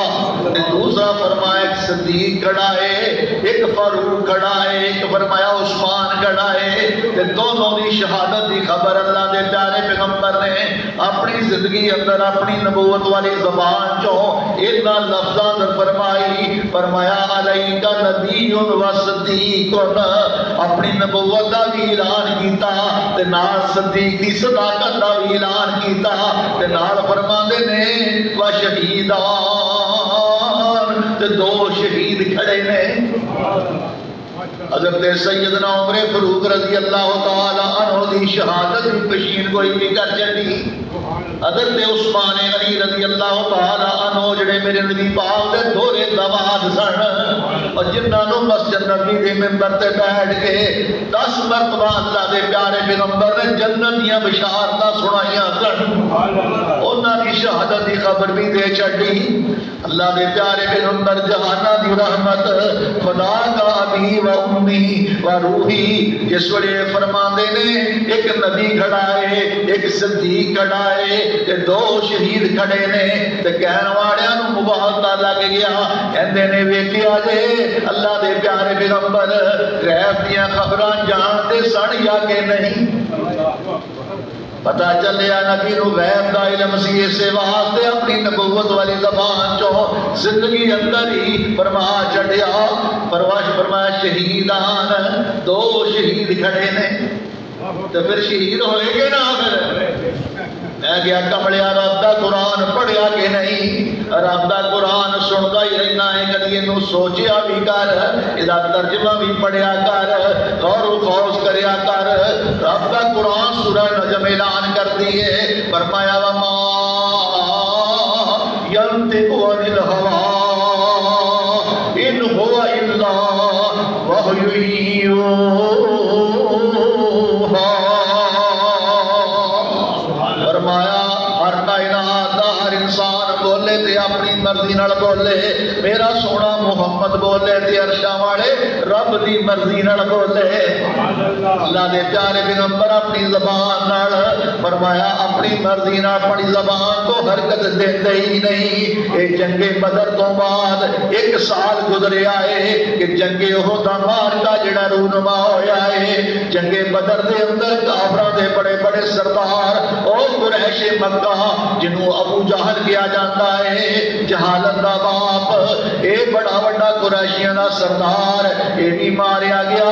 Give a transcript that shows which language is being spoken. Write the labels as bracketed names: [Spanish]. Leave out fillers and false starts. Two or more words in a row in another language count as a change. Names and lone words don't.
[Punjabi] دوسرا فرمایا ایک صدیق کھڑا ہے، ایک فاروق کھڑا ہے، ایک فرمایا عثمان کھڑا ہے، کہ دونوں دی شہادت دی خبر اللہ دے پیارے پیغمبر نے اپنی زندگی اندر اپنی نبوت والی زبان چوں اتنا لفظاں در فرمائی، فرمایا علیہ کا نبی و صدیق، اپنی نبوت دا بھی اعلان کیتا تے نال صدیق دی صداقت دا بھی اعلان کیتا تے نال فرماندے نے و شہیدان، تے دو شہید کھڑے نے۔ حضرت سیدنا عمر فاروق رضی اللہ تعالی عنہ دی شہادت کی پشین کوئی بھی کر چلی، حضرت عثمان غنی رضی اللہ تعالی عنہ جڑے میرے نبی پاک دے دورے داماد سن، اور جنہاں نو مسجد نبی دے منبر تے بیٹھ کے 10 مرتبہ اللہ دے پیارے پیغمبر نے جنت دیاں بشارتاں سنائیاں سن، انہاں دی شہادت دی خبر بھی دے چھڈی۔ اللہ دے پیارے پیغمبر جہاناں دی رحمت خدا کا [Arabic] ابی و امی و روحی [Punjabi] جس ویلے فرماندے نے ایک نبی کھڑا ہے، ایک صدیق کھڑا ہے تے دو شہید کھڑے نے، تے کہن والیاں نو مبالغہ لگ گیا، کہندے نے ویکھیا جے اللہ دے پیارے پیغمبر غیب دیاں خبراں جانتے سن یا کہ نہیں؟ پتہ چلیا نبی نو غیب دا علم سی، اس واسطے اپنی نبوت والی زبان چوں زندگی اندر ہی فرما چھڈیا، فرمایا شہیدان، دو شہید کھڑے نے، تو پھر شہید ہوئے گے نا؟ پھر میں گیا کملیا رب دا قرآن پڑھیا کہ نہیں؟ رب دا قرآن سنتا ہی رہنا ہے، کدی اینو سوچیا بھی کر، ادا ترجمہ بھی پڑھیا کر، غور و خوض کریا کر۔ رب دا قرآن سورہ نجم اعلان کرتی ہے، فرمایا [Arabic] وما ينطق عن الهوى ان هو الا وحی یوحی، [Punjabi] فرمایا ہر کائنات دا ہر انسان بولے تے اپنی مرضی نال بولے، میرا سونا محمد بولے تے عرشاں والے رب دی مرضی نال بولے۔ اللہ دے پیارے پیغمبر اپنی زبان نال فرمایا اپنی مرضی نال اپنی زبان تو حرکت دیندے ہی نہیں۔ اے جنگ بدر تو بعد 1 سال گزریا ہے کہ جنگ احد دا مارکا جڑا رونما ہویا ہے، جنگ بدر دے اندر کافراں دے بڑے بڑے سردار او قریش مکہ جنوں ابو جہل کیا جاتا ہے، جہالت دا باپ، اے بڑا بڑا قریشیاں دا سردار، اے بھی ماریا گیا۔